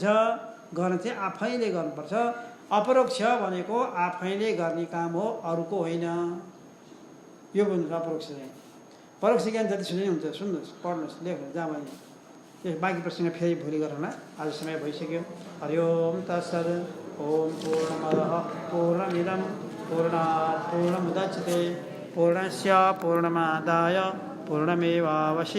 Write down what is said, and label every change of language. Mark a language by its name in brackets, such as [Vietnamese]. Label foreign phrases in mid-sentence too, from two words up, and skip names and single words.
[Nepali] गर्न चाहिँ आफैले गर्नुपर्छ। अपरोक्ष भनेको आफैले गर्ने काम हो, अरूको होइन। यो भन्नु अपरोक्ष चाहिँ। परोक्ष ज्ञान जति सुने हुन्छ सुन्नुहोस्, पढ्नुहोस्, लेख्नुहोस्, जहाँ भने यो बाँकी प्रश्न फेरि भोलि गरौँला, आज समय भइसक्यो। [Sanskrit] हरि ओम तत्सत्। ओम पूर्णमदः पूर्णमिदं पूर्णात् पूर्णमुदच्यते पूर्णस्य पूर्णमादाय पूर्णमेवावशिष्यते।